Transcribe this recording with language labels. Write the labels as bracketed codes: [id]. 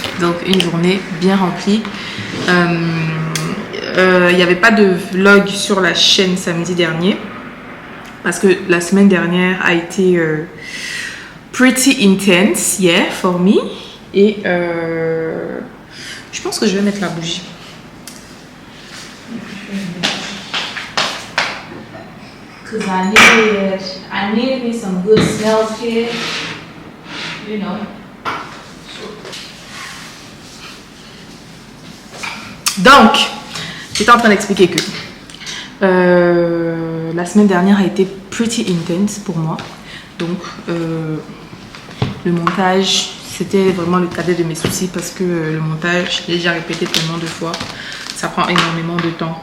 [fr] Donc une journée bien remplie. Il n'y avait pas de vlog sur la chaîne samedi dernier parce que la semaine dernière a été [en] pretty intense, yeah, for me. [fr] Et je pense que je vais mettre la bougie. [en] Because I need some good smells here, you know. [fr] Donc, j'étais en train d'expliquer que la semaine dernière a été [en] pretty intense [fr] pour moi. Donc, le montage, c'était vraiment le cadet de mes soucis parce que le montage, j'ai déjà répété tellement de fois, ça prend énormément de temps.